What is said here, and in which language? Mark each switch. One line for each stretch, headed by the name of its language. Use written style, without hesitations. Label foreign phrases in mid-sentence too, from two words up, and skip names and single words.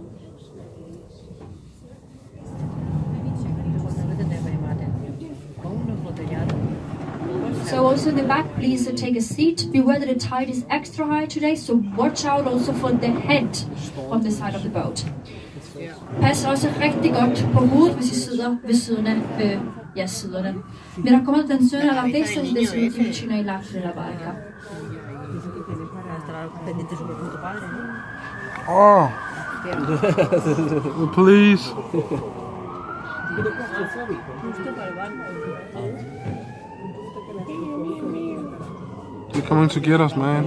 English: So also in the back, please take a seat. Beware that the tide is extra high today, so watch out also for the head on the side of the boat.
Danish: Pas også rigtig godt på hovedet, hvis I sidder ved siden af siderne.
Italian: Mi raccomando attenzione alla testa se siete vicino ai lati della barca.
English: Oh. Please. They're coming to get us, man.